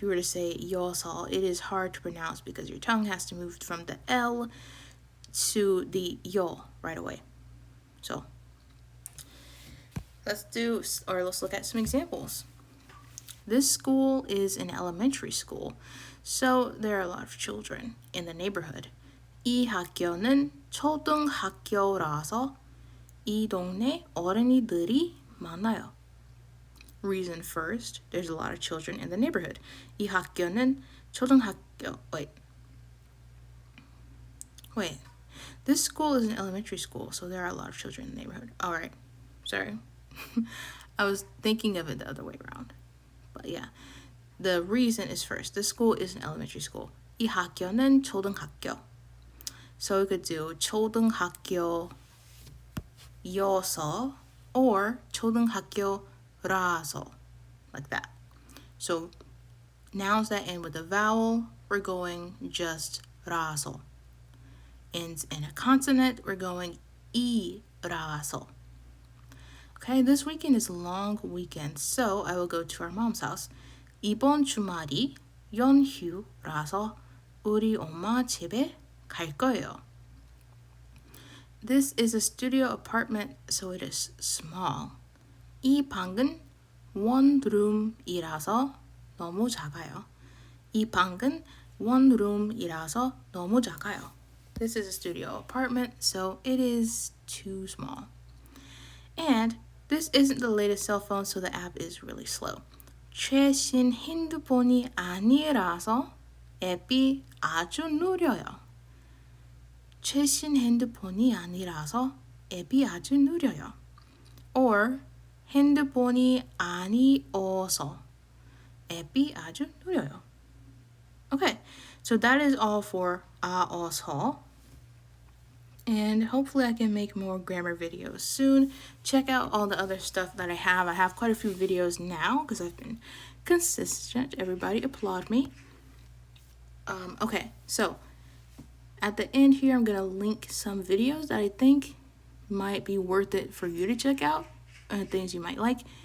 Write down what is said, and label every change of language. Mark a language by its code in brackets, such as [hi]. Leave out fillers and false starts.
[en] If you were to say 여서, it is hard to pronounce because your tongue has to move from the L to the 요 right away. So let's look at some examples. This school is an elementary school, so there are a lot of children in the neighborhood. [ko] 이 학교는 초등학교라서 이 동네 어린이들이 많아요. [en] Reason first, there's a lot of children in the neighborhood. [ko] 이 학교는 초등학교. [en] Wait. This school is an elementary school, so there are a lot of children in the neighborhood. All right. Sorry. I was thinking of it the other way around. But yeah, the reason is first. This school is an elementary school. [ko] 이 학교는 초등학교. [en] So we could do 초등학교여서 or 초등학교라서, like that. So nouns that end with a vowel, we're going just 라서. Ends in a consonant, we're going 이라서. Okay, this weekend is a long weekend, so I will go to our mom's house. [ko] 이번 주말이 연휴라서 우리 엄마 집에 갈 거예요. [en] This is a studio apartment, so it is small. [ko] 이 방은 원룸이라서 너무 작아요. 이 방은 원룸이라서 너무 작아요. [en] This is a studio apartment, so it is too small. And this isn't the latest cell phone, so the app is really slow. [ko] 최신 핸드폰이 아니라서 앱이 아주 느려요. 최신 핸드폰이 아니라서 앱이 아주 느려요. Or 핸드폰이 아니어서 앱이 아주 느려요. [en] Okay, so that is all for 아어서. And hopefully I can make more grammar videos soon. Check out all the other stuff that I have. I have quite a few videos now because I've been consistent. Everybody applaud me. Okay, so at the end here, I'm going to link some videos that I think might be worth it for you to check out, things you might like.